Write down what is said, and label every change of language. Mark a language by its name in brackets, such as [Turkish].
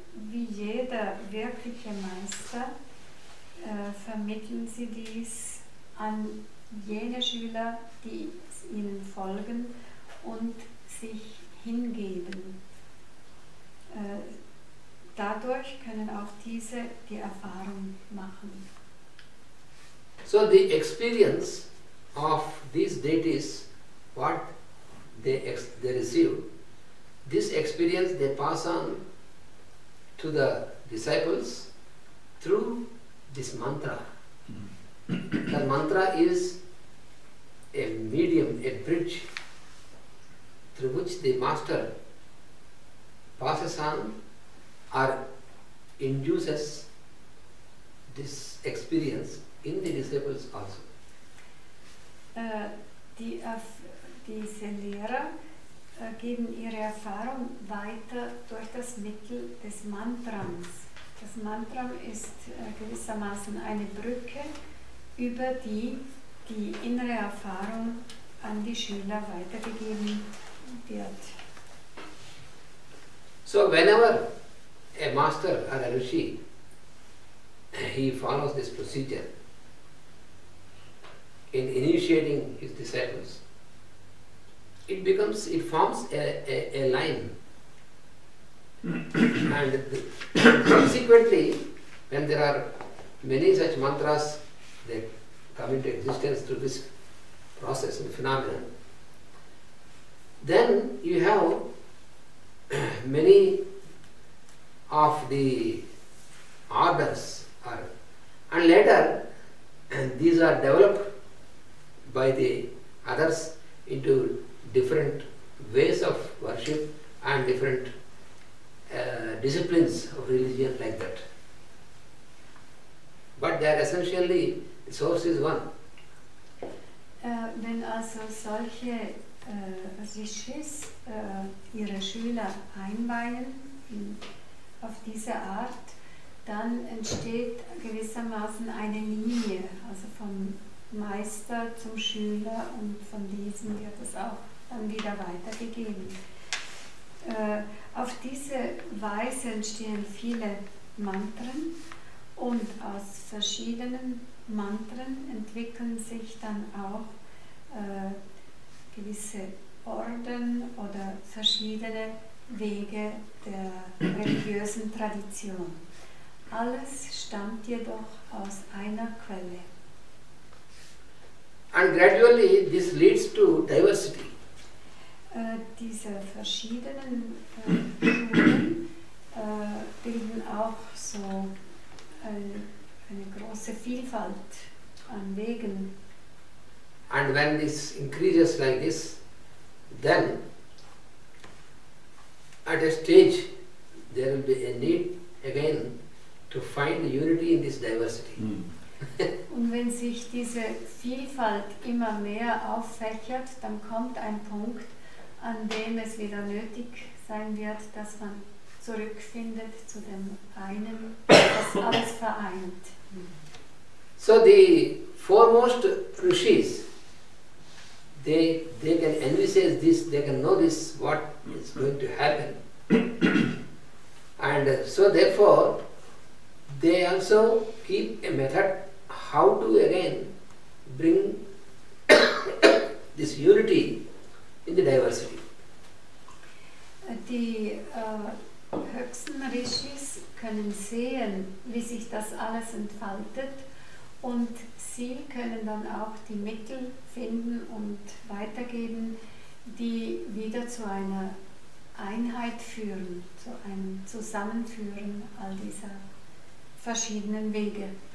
[German] Wie jeder wirkliche Meister vermitteln sie dies an jene Schüler, die ihnen folgen und sich hingeben. Dadurch können auch diese die Erfahrung machen. [English] So the experience of these deities, what they receive, this experience they pass on to the disciples through this mantra. The mantra is a medium, a bridge through which the master passes on or induces this experience in the disciples also. [German] Diese Lehrer geben ihre Erfahrung weiter durch das Mittel des Mantrams. Das Mantram ist gewissermaßen eine Brücke, über die die innere Erfahrung an die Schüler weitergegeben wird. [English] So whenever a master or a rishi, he follows this procedure in initiating his disciples, it forms a line. And subsequently, when there are many such mantras that come into existence through this process and phenomenon, then you have many of the orders and later these are developed by the others into different ways of worship and different disciplines of religion like that. But they are essentially, the source is one. [German] Wenn also solche Rishis ihre Schüler einweihen auf diese Art, dann entsteht gewissermaßen eine Linie, also vom Meister zum Schüler und von diesem wird es auch dann wieder weitergegeben. Auf diese Weise entstehen viele Mantren und aus verschiedenen Mantren entwickeln sich dann auch gewisse Orden oder verschiedene Wege der religiösen Tradition. Alles stammt jedoch aus einer Quelle. [English] And gradually this leads to diversity. [German] Diese verschiedenen Schulen bilden auch so eine große Vielfalt an Wegen. [English] And when this increases like this, then at a stage there will be a need again to find unity in this diversity. [German] Und wenn sich diese Vielfalt immer mehr auffächert, dann kommt ein Punkt, an dem es wieder nötig sein wird, dass man zurückfindet zu dem einen, das alles vereint. [English] So the foremost rishis, they can envisage this, they can know this, what is going to happen. And so therefore, they also keep a method how to again bring this unity in the diversity. [German] Die höchsten Rishis können sehen, wie sich das alles entfaltet, und sie können dann auch die Mittel finden und weitergeben, die wieder zu einer Einheit führen, zu einem Zusammenführen all dieser verschiedenen Wege.